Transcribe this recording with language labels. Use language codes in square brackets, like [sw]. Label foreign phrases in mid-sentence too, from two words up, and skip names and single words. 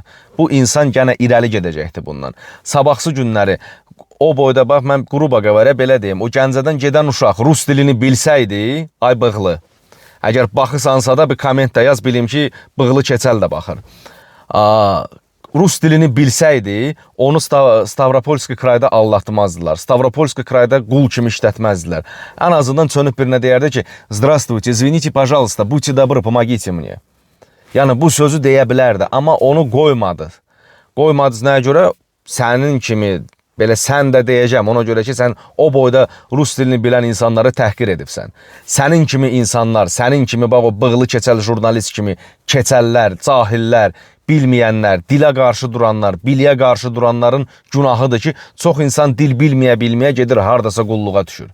[az] Bu insan gənə irəli gedəcəkdir bundan. Sabahsı günləri o boyda bax, mən qruba qəvərə belə deyim, o Gəncədən gedən uşaq rus dilini bilsəydi, ay bığlı. Əgər baxırsansa da bir komment da yaz, bilim ki, bığlı keçəl də baxır. Rus dilini bilsəydi, onu Stavropolski krayda allatmazdılar. Stavropolski krayda qul kimi işlətməzdilər. Ən azından çönüb birinə deyərdi ki, [ru] здравствуйте, извините, пожалуйста, будьте добры, помогите мне. [az] Yəni, bu sözü deyə bilərdi, amma onu qoymadı. Qoymadınız nəyə görə? Sənin kimi, belə sən də deyəcəm, ona görə ki, sən o boyda rus dilini bilən insanları təhqir edibsən. Sənin kimi insanlar, sənin kimi bax o bığlı keçəl jurnalist kimi keçəllər, cahillər, bilməyənlər, dilə qarşı duranlar, biliyə qarşı duranların günahıdır ki, çox insan dil bilməyə gedir, hardasa qulluğa düşür.